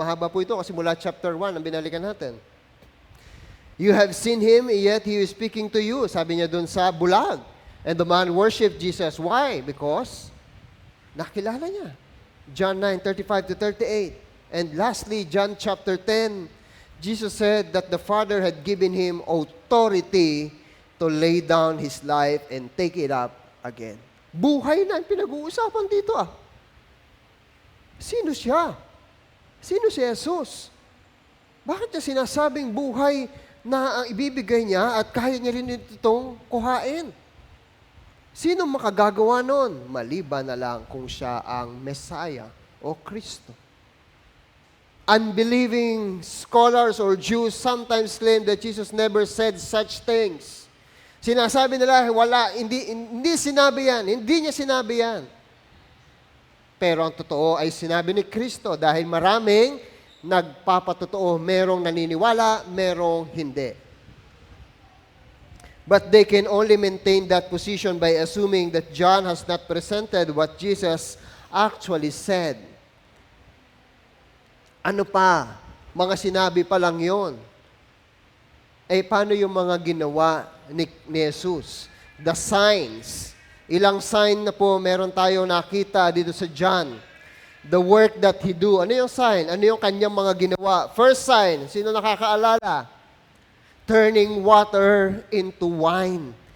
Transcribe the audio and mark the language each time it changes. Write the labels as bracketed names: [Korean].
[Filipino] Mahaba po ito kasi mula chapter 1 ang binalikan natin. [English] You have seen Him, yet He is speaking to you. [Filipino] Sabi niya dun sa bulag. [English] And the man worshiped Jesus. Why? [Filipino] Because nakilala niya. John 9:35-38. [English] And lastly, John chapter 10, Jesus said that the Father had given Him authority to lay down His life and take it up again. [Filipino] Buhay na ang pinag-uusapan dito Sino siya? Sino si Jesus? Bakit niya sinasabing buhay na ang ibibigay niya at kaya niya rin itong kuhain? Sino makagagawa nun? Maliban na lang kung siya ang Messiah o Kristo. [English] Unbelieving scholars or Jews sometimes claim that Jesus never said such things. [Filipino] Sinasabi nila, hindi sinabi yan. Hindi niya sinabi yan. Pero ang totoo ay sinabi ni Kristo dahil maraming nagpapatotoo. Merong naniniwala, merong hindi. [English] But they can only maintain that position by assuming that John has not presented what Jesus actually said. [Filipino] Ano pa? Mga sinabi pa lang yon. Paano yung mga ginawa ni Jesus? [English] The signs. [Filipino] Ilang sign na po meron tayo nakita dito sa John. [English] The work that He do. [Filipino] Ano yung sign? Ano yung kanyang mga ginawa? First sign, sino nakakaalala? [English] Turning water into wine.